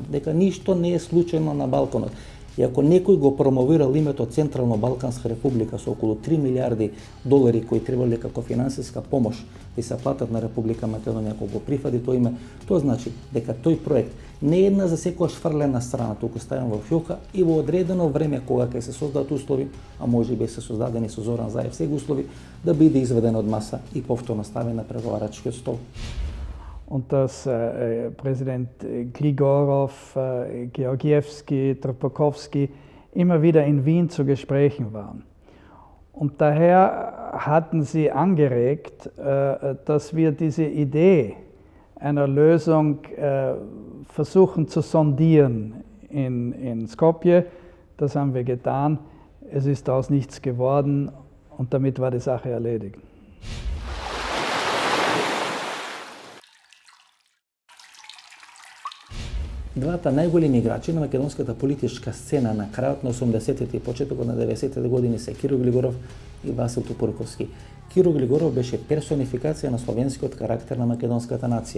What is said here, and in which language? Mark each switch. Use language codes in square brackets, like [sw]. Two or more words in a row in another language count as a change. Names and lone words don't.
[mk] Дека ништо не е случајно на Балканот. И ако некој го промовирал името Централно Балканска република со околу 3 милиарди долари кои требале како финансиска помош да се платат на Република Македонија, ако го прифати тој име, тоа значи дека тој проект Не една за секојаш фрлена страна, туку ставен во фјока и во одредено време кога ќе се создадат услови, а може би се создадени со Зоран Заев сега услови, да биде изведен од маса и повторно ставен на преговарачкиот стол. [de] Und dass Präsident Grigorow, Georgievski, Trpakowski immer wieder in Wien zu Gesprächen waren. Und daher hatten sie angeregt, dass wir diese Idee einer Lösung versuchen zu sondieren in Skopje. Das haben wir getan. Es ist daraus nichts geworden und damit war die Sache erledigt. [mk] Двата најголеми играчи на македонската политичка сцена на крајот на 80-тите и почетокот на 90-тите години се Киро Глигоров и Васил Тупурковски. Киро Глигоров беше персонификација на словенскиот карактер на македонската нација.